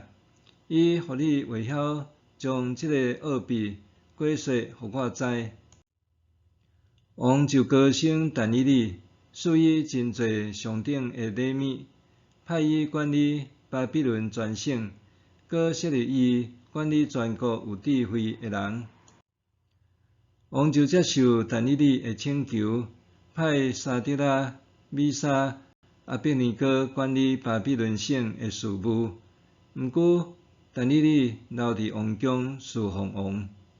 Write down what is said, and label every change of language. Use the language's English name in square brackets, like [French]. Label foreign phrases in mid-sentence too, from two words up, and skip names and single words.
[Min Nan Chinese] 伊互你会晓将即个奥秘果实互我知。王就高升但以理，赐伊真侪上等诶礼物，派伊管理巴比伦全省，阁设立伊管理全国有智慧诶人。王就接受但以理诶请求，派沙得拉、米沙、阿别尼哥管理巴比伦省诶事务。毋过，但以理留伫王宫侍奉王。